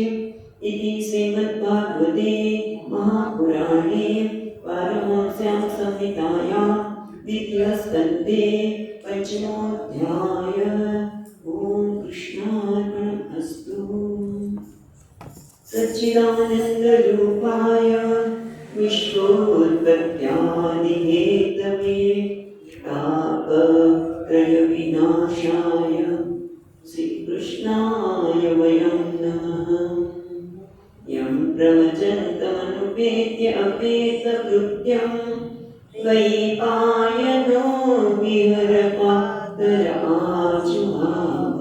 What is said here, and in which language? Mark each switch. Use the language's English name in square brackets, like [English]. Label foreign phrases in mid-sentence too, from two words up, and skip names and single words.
[Sanskrit] इति श्रीमद्भागवते महापुराणे पारमहंस्याम संहितायां द्वितीयस्कन्धे पंचमोऽध्याय. ओम कृष्णार्पणमस्तु. सच्चिदानंदरूपाय विश्वोत्पत्यादिहेतवे तापत्रयविनाशाय श्रीकृष्णाय वयं नमः. यं प्रवचन्तमनुपेत्य अपेतकृत्यं द्वैपायनो विहरपातराजुहाव.